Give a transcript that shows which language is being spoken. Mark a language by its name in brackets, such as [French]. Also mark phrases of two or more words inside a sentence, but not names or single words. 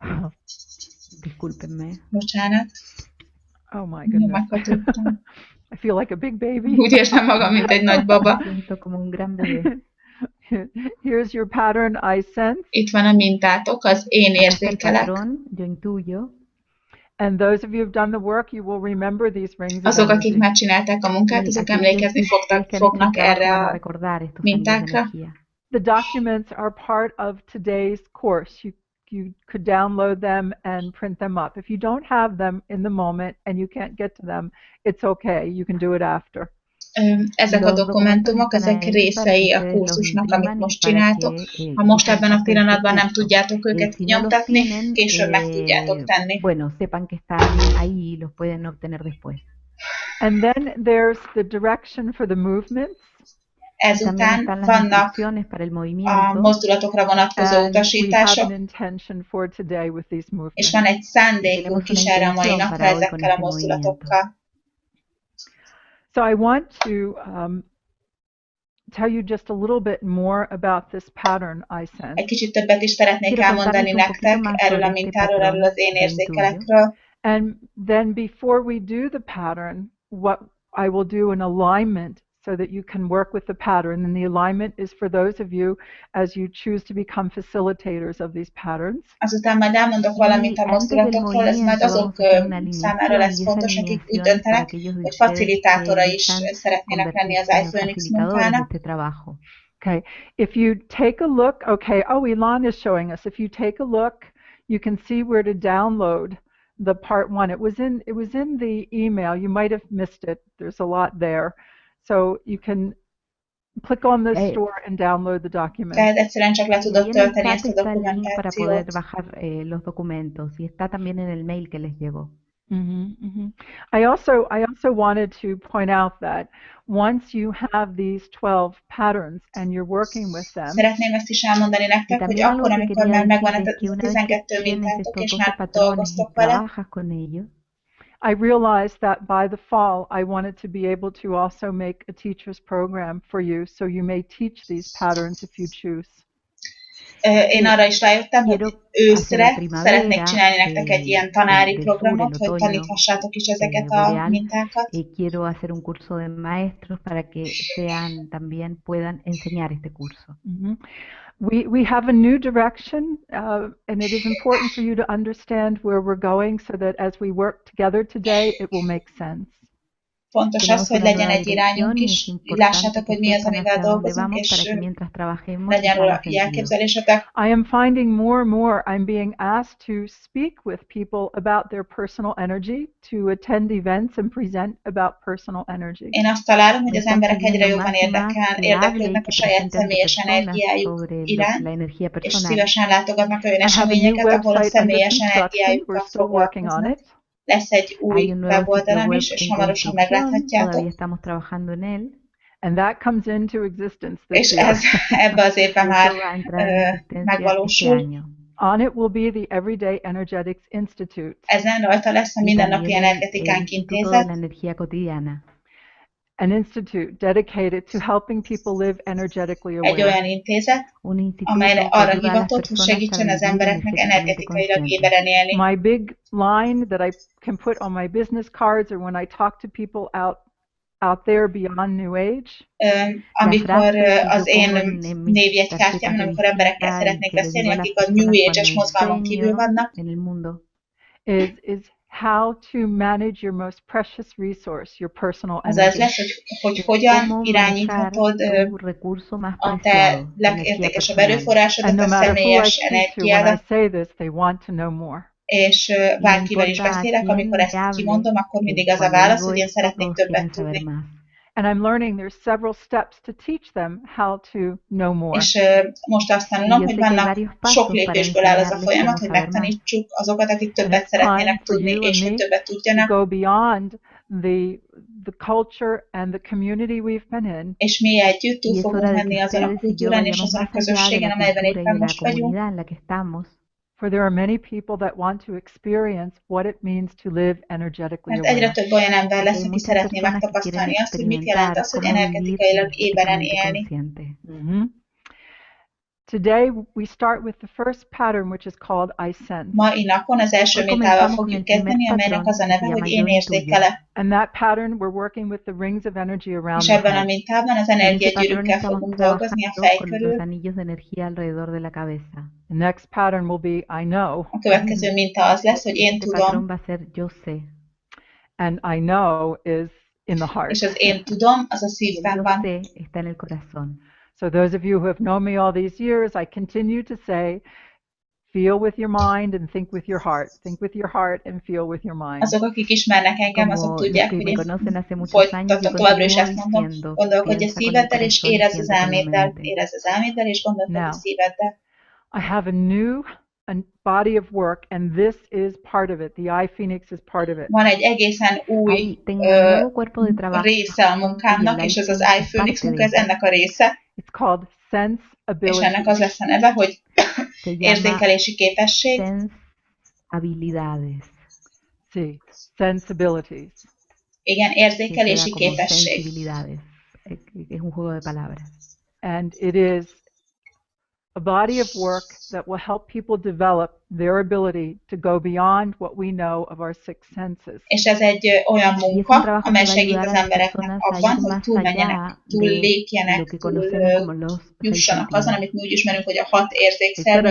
[Hungarian] Bocsánat. [English] Oh my goodness. I feel like a big baby. [Hungarian] Úgy érzem magam, mint egy nagy baba. [English] Here's your pattern, I sense. [Hungarian] Itt van a mintátok, az én érzékelek. [English] And those of you who've done the work, you will remember these rings. [Hungarian] Azok, akik már csinálták a munkát, azok emlékezni fognak erre a mintákra. [English] The documents are part of today's course. You could download them and print them up. If you don't have them in the moment and you can't get to them, it's okay. You can do it after. [Hungarian] Ezek a dokumentumok, ezek részei a kurzusnak, amit most csináltok. Ha most ebben a pillanatban nem tudjátok őket nyomtatni, később meg tudjátok tenni. [English] And then there's the direction for the movements. [Hungarian] Ezután vannak a mozdulatokra vonatkozó utasítások, és van egy szándékunk is erre a mai napra ezekkel a mozdulatokkal. [English] So I want to tell you just a little bit more about this pattern I sense. [Hungarian] Egy kicsit többet is szeretnék elmondani nektek erről a mintáról, erről az én érzékelekről. [English] And then before we do the pattern, what I will do an alignment so that you can work with the pattern. And the alignment is for those of you as you choose to become facilitators of these patterns. [Hungarian] Azután majd elmondok valamit a mozdulatokról, ez majd azok számára lesz fontos, akik úgy döntenek, hogy facilitátora is szeretnének lenni az iFőnix munkának. [English] Okay, if you take a look, okay, oh, Ilan is showing us. If you take a look, you can see where to download the part one. It was in the email. You might have missed it. There's a lot there. So you can click on the store and download the document. [Hungarian] Tehát egyszerűen csak le tudod tölteni ezt a dokumentációt. [English] I also wanted to point out that once you have these 12 patterns and you're working with them. [Hungarian] Szeretném ezt is elmondani nektek, hogy akkor, amikor már megvan a 12 mintátok és már dolgoztok vele, [English] I realized that by the fall, I wanted to be able to also make a teacher's program for you, so you may teach these patterns if you choose. [Hungarian] Én arra is rájöttem, hogy őszre szeretnék csinálni nektek egy ilyen tanári programot, hogy taníthassátok is ezeket a mintákat. [Spanish] Quiero hacer un curso de maestros para que también puedan enseñar este curso. [English] We have a new direction, and it is important for you to understand where we're going so that as we work together today, it will make sense. [Hungarian] Fontos az, hogy legyen egy irányunk is, lássátok, hogy mi az, amivel dolgozunk, és legyen róla elképzelésetek. [English] I am finding more and more I'm being asked to speak with people about their personal energy, to attend events and present about personal energy. [Hungarian] Én azt találom, hogy az emberek egyre jobban érdeklődnek a saját személyes energiájuk iránt, és szívesen látogatnak olyan eseményeket, ahol a személyes energiájukkal foglalkoznak. Lesz egy új weboldalam is, és hamarosan megláthatjátok. [English] And that comes into existence this [Hungarian] és [English] year. [Hungarian] ez ebbe az évben már megvalósul. [English] On it will be the Everyday Energetics Institute. [Hungarian] Ezen rajta lesz a mindennapi energetikánk intézet. [English] An institute dedicated to helping people live energetically aware. [Hungarian] Egy olyan intézet, amely arra hivatott, hogy segítsen az embereknek energetikailag éberen élni. [English] My big line that I can put on my business cards or when I talk to people out there beyond New Age. [Hungarian] Amikor az én névjegykártyámon, amikor emberekkel szeretnék beszélni, akik a New Age-es mozgalmon kívül vannak, [English] is how to manage your most precious resource, your personal energy. [Hungarian] Az lesz, hogy hogyan irányíthatod a te legértékesebb erőforrásodat, a személyes energiádat. És bárkivel is beszélek, amikor ezt kimondom, akkor mindig az a válasz, hogy én szeretnék többet tudni. [English] And I'm learning there's several steps to teach them how to know more. [Hungarian] És most azt tanulom, hogy vannak sok lépésből áll az a folyamat, hogy megtanítsuk azokat, akik többet szeretnének tudni, és hogy többet tudjanak. [English] Go beyond the culture and the community we've been in. [Hungarian] És mi együtt túl fogunk menni azon a kultúrán és azon a közösségen, amelyben éppen most vagyunk. [English] For there are many people that want to experience what it means to live energetically aware. [Hungarian] Mert egyre több olyan ember lesz, aki szeretné megtapasztalni azt, hogy mit jelent az, hogy energetikailag éberen élni. [English] Today we start with the first pattern, which is called I sense. [Hungarian] Mai napon az első mintával fogjuk kezdeni, amelynek az a neve, hogy én érzékelek. [English] And that pattern we're working with the rings of energy around. [Hungarian] És ebben a mintában az energiagyűrűkkel fogunk dolgozni a fej körül. [English] The next pattern will be I know. [Hungarian] A következő minta az lesz, hogy én tudom. [English] And I know is in the heart. [Hungarian] És az én tudom, az a szívben van. [English] So those of you who have known me all these years, I continue to say, feel with your mind and think with your heart. Think with your heart and feel with your mind. [Hungarian] Azok, akik ismernek engem, azok tudják, hogy én folytatom továbbra is ezt mondom. Gondolkodj a szíveddel, és érezd az elméddel. Érezd az elméddel, és gondolkodj a szíveddel. [English] I have a new body of work, and this is part of it. The iPhoenix is part of it. [Hungarian] Van egy egészen új része a munkámnak, és ez az iFőnix munka, ez ennek a része. [English] It's called sensibility. [Hungarian] És ennek az lesz a neve, hogy érzékelési képesség. [Spanish] Habilidades. Sí, [English] sensibilities. [Hungarian] Igen, érzékelési képesség. [Spanish] Es un juego de palabras. [English] And it is a body of work that will help people develop their ability to go beyond what we know of our six senses. [Hungarian] És ez egy olyan munka, amely segít az embereknek abban, hogy túlmenjenek, túllépjenek, jussanak azon, amit mi úgy ismerünk, hogy a 6 érzékszervünk.